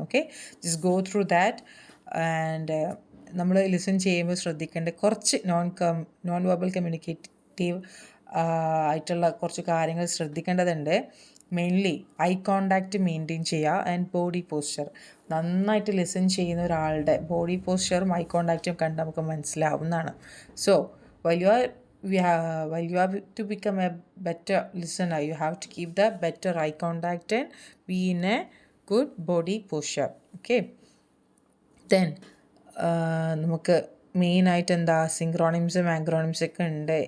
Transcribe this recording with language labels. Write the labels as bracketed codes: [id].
[en] Okay, just go through that. [ml] And നമ്മൾ listen ചെയ്യുമ്പോൾ ശ്രദ്ധിക്കേണ്ട കുറച്ച് നോൺ വെർബൽ കമ്മ്യൂണിക്കേറ്റീവ് ആയിട്ടുള്ള കുറച്ച് കാര്യങ്ങൾ ശ്രദ്ധിക്കേണ്ടതുണ്ട്. മെയിൻലി ഐ കോണ്ടാക്റ്റ് മെയിൻറ്റെയിൻ ചെയ്യുക ആൻഡ് ബോഡി പോസ്ചർ. നന്നായിട്ട് ലിസൺ ചെയ്യുന്ന ഒരാളുടെ ബോഡി പോസ്ചറും ഐ കോണ്ടാക്റ്റും കണ്ട് നമുക്ക് മനസ്സിലാവുന്നതാണ്. [en] So while you have to become a better listener, you have to keep the better eye contact and be in a good body posture. [ml] Okay, then നമുക്ക് മെയിനായിട്ട് എന്താ സിങ്ക്രോണിംസും ആങ്ക്രോണിംസും ഒക്കെ ഉണ്ട്.